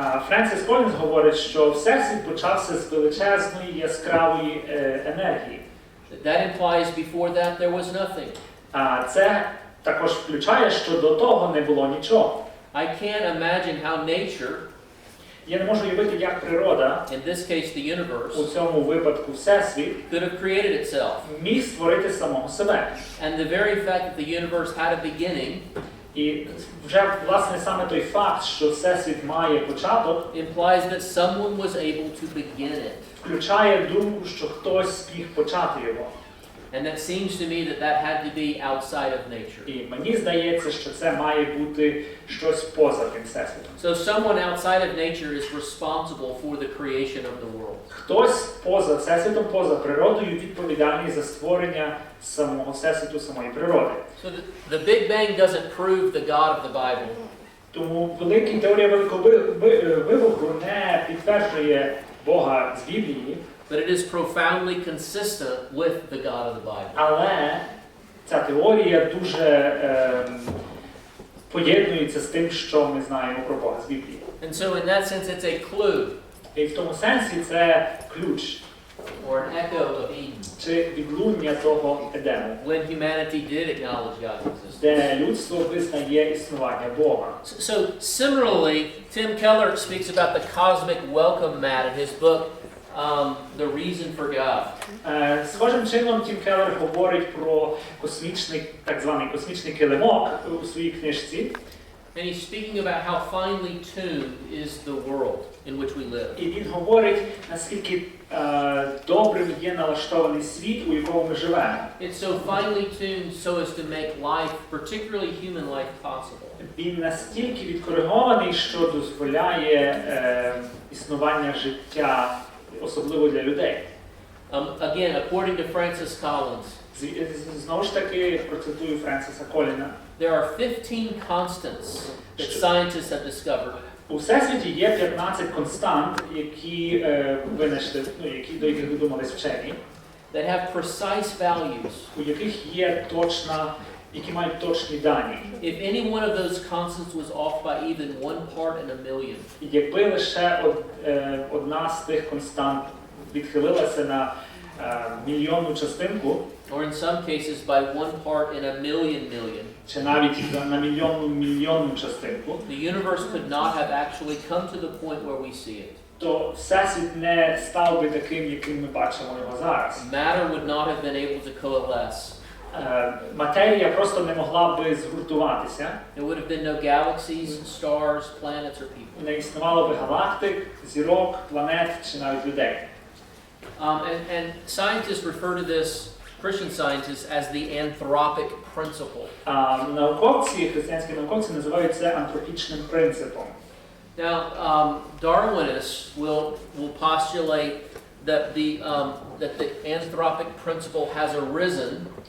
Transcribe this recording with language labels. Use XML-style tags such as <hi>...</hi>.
<uk>Френсіс Колінз говорить, що Всесвіт почався з величезної яскравої енергії.</uk> <en>That implies before that there was nothing.</en> <uk>Це також включає, що до того не було нічого.</uk> <en>I can't imagine how nature,</en> <uk>Я не можу уявити, як природа,</uk> <en>in this case the</en> <uk>у</uk> <en>universe,</en> <uk>цьому випадку Всесвіт,</uk> <en>could have created itself.</en> <uk>міг створити самого себе.</uk> <en>And the very fact that the universe had a beginning</en> <uk>І вже, власне, саме той факт, що Всесвіт має початок,</uk> <en>implies that someone was able to begin it.</en> <uk>включає думку, що хтось зміг почати його.</uk> <en>And that seems to me that had to be outside of nature.</en> <uk>І мені здається, що це має бути щось поза тим Всесвітом.</uk> <en>So someone outside of nature is responsible for the creation of the world.</en> <uk>Хтось поза Всесвітом, поза природою відповідальний за створення самого Всесвіту, самої природи.</uk> <en>So the Big Bang doesn't prove the God of the Bible.</en> <uk>Тому теорія Великого Вибуху не підтверджує Бога з Біблії,</uk> <en>But it is profoundly consistent with the God of the Bible.</en> <uk>але ця теорія дуже поєднується з тим, що ми знаємо про Бога з Біблії.</uk> <en>And so in that sense it's a clue</en> <uk>І в тому сенсі це ключ</uk> <en>or an echo of Eden,</en> <uk>чи відлуння того Едему,</uk> <en>when humanity did acknowledge God's existence.</en> <uk>де людство визнає існування Бога.</uk> <en>So similarly, Tim Keller speaks about the cosmic welcome mat in his book, The Reason for God.</en> <uk>Схожим чином Тім Келлер говорить про космічний, так званий космічний килимок у своїй книжці.</uk> <en>And he's speaking about how finely tuned is the world in which we live.</en> <uk>І він говорить, наскільки добрим є налаштований світ, у якому ми живемо.</uk> <en>It's so finely tuned so as to make life, particularly human life, possible.</en> <uk>Він настільки відкоригований, що дозволяє існування життя, особливо для людей.</uk> <en>Again, according to Francis Collins,</en> <uk>Знову ж таки, процитую Френсіса Коліна.</uk> <en>there are 15 constants that scientists have discovered.</en> <uk>У Всесвіті є 15 констант, які винайшли, до яких додумались вчені,</uk> <en>that have precise values.</en> <uk>у яких є які мають точні дані.</uk> <en>If any one of those constants was off by even 1 part in a million,</en> <uk>І якби лише одна з тих констант відхилилася на мільйонну частинку,</uk> <en>or in some cases by 1 part in a million,</en> <uk>чи навіть на мільйонну частинку,</uk> <en>the universe could not have actually come to the point where we see it.</en> <uk>то Всесвіт не став би таким, яким ми бачимо його зараз.</uk> <en>Matter would not have been able to coalesce.</en> <uk>Матерія просто не могла би згуртуватися.</uk> <en>There would have been no galaxies, stars, planets, or people.</en> <uk>Не існувало би галактик, зірок, планет чи навіть людей.</uk> <en>And scientists refer to this, Christian scientists, as the anthropic principle.</en> <uk>Християнські науковці називають це антропічним принципом.</uk> <en>Now, Darwinists will postulate that the anthropic principle has arisen.</en>